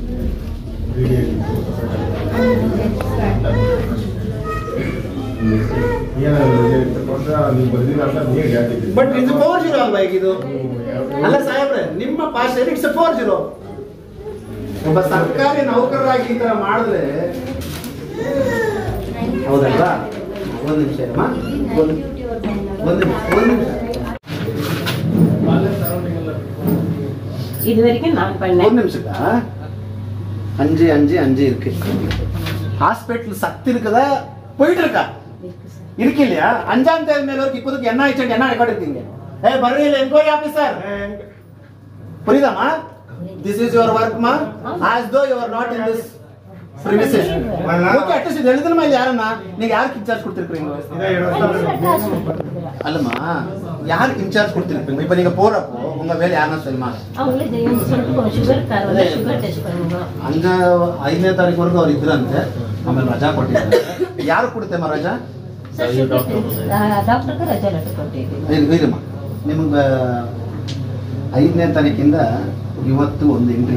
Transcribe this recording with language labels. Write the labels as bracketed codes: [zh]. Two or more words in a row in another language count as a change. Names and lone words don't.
[kn] ಬಟ್ ಇದು 4-0 ಅಲ್ವಾ ಈಗ ಇದು? ಅಲ್ಲ ಸಾಹೇಬ್ರೆ, ನಿಮ್ಮ ಭಾಷೆಯಲ್ಲಿ [en] it's 4-0. [kn] ಒಬ್ಬ ಸರ್ಕಾರಿ ನೌಕರರಾಗಿ ಈ ತರ ಮಾಡಿದ್ರೆ ಹೌದಲ್ವಾ? ಒಂದು ನಿಮಿಷ ಅಮ್ಮ, ಒಂದು ನಿಮಿಷ. [ta] இதுவரைக்கும் நான் பண்ணேன். ஒரு நிமிஷக்கா, 5 இருக்கு. ஹாஸ்பிட்டல் சக்தி இருக்குதா? போயிட்டு இருக்கா? இருக்கு இல்லையா? 5ஆம் தேதி மேல வரைக்கும் இப்போதைக்கு என்ன ஆயிடுச்சு, என்ன ரெக்கார்ட் இருக்கீங்க? [kn] ಬರ್ರಿ ಇಲ್ಲ ಎನ್ಕ್ವೈರಿ ಆಫೀಸರ್. [ta] புரியுதாமா? [en] This is your work ma, as though you are not in this premises. [ta] ஓகே, அட்லீஸ்ட் இது எழுதணுமா இல்ல? யாரம்மா நீங்க யாருக்கு இன்சார்ஜ் கொடுத்திருக்கீங்க? அல்லம்மா, யாருக்கு இன்சார்ஜ் கொடுத்திருக்கீங்க? இப்போ நீங்க போறப்போ உங்க வேலை யாரனா சொல்லுமா? அவங்களே சொல்லிட்டு [kn] ಶುಗರ್ ಕಾರಣ [en] sugar test [ta] பண்ணுங்க. [kn] 5ನೇ ತಾರೀಕು ಅವ್ರು ಇದ್ರಂತೆ, ಆಮೇಲೆ ರಜಾ ಕೊಟ್ಟಿದ್ದಾರೆ. ಯಾರು ಕೊಡುತ್ತೇಮ್ಮ ರಜಾ? ಡಾಕ್ಟರ್ಗೆ ರಜಾ ಲೆಟರ್ ಕೊಟ್ಟಿದ್ದೀವಿ. ಇರಮ್ಮ, ನಿಮ್ಗೆ 5ನೇ ತಾರೀಕಿಂದ ಇವತ್ತು ಒಂದು ಎಂಟ್ರಿ.